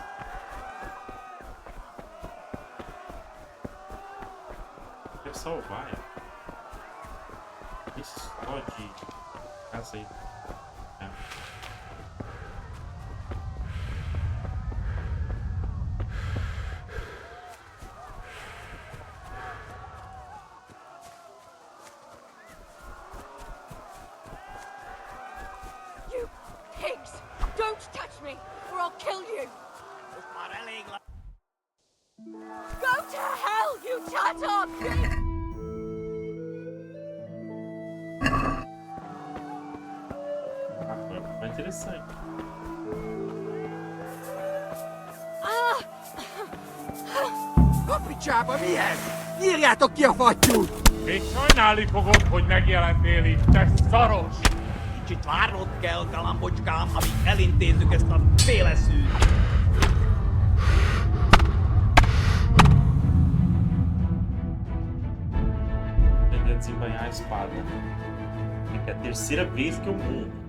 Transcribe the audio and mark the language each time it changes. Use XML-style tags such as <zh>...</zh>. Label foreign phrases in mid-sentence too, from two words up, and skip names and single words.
<pt>Quero salvar. Esse só de casa aí. É.</pt> <en>You pigs! Don't touch me, or I'll kill you!</en> <hu>Most már elég lenne...</hu> <en>Go to hell, you Tatar beast!</en> <pt>Ah, foi interessante.</pt> <hu>A picsába, mi ez? Írjátok ki a fattyút! Még sajnálni fogod, hogy megjelentél itt, te szaros! Kicsit várnod kell, galambocskám, amíg elintézzük ezt a féleszűt!</hu> <pt>Aprender a desembanhar a espada. É a terceira vez que eu morro.</pt>